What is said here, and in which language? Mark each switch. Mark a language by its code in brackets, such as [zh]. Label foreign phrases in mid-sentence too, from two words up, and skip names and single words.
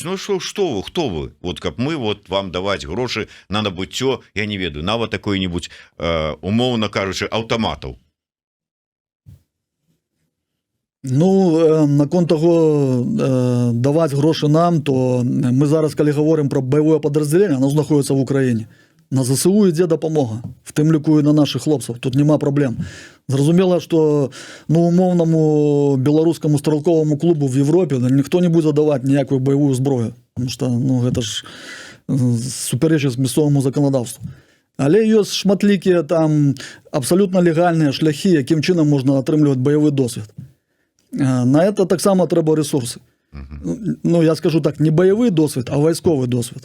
[be] Ну што вы, хто вы? Вот каб мы вот вам даваць грошы на набыццё, я не ведаю, нават такой-нибудь, умоўна кажучы, аўтаматаў. Ну, наконт того, даваць грошы нам, то мы зараз, калі [ru] говорим про боевое подразделение, оно [be] знаходится в Украине. На ЗСУ ідзе дапамога, в тым ліку і на наших хлопцаў, тут нема праблем. Зразумела, што ну, умоўнаму беларускаму [ru] стрелковому клубу в Европе [be] ніхто не будзе даваць ніякую боевую зброю, [ru] потому что [be] ну, гэта ж супярэчыць мясцоваму заканадаўству. Але ёсць шматлікія там абсолютно легальныя шляхі, якім чынам можна атрымліваць баявы досвед. [ru] На это [be] таксама трэба ресурсы. Ну, я скажу так, не баявы досвед, а вайсковы досвед.